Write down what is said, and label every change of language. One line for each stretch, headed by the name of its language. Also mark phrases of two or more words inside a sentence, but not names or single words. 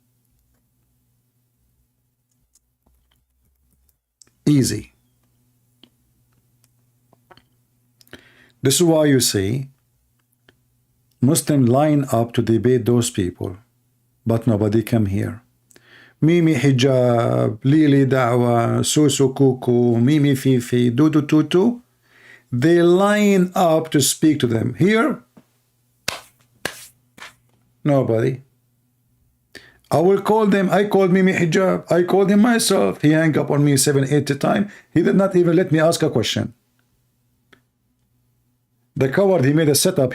English: Easy. This is why you see Muslims line up to debate those people, but nobody come here. Mimi hijab, lili da'wa, susu kuku, mimi fifi, dudu tutu. They line up to speak to them. Here, nobody. I will call them. I called Mimi hijab. I called him myself. He hung up on me 7-8 times. He did not even let me ask a question. The coward, he made a setup.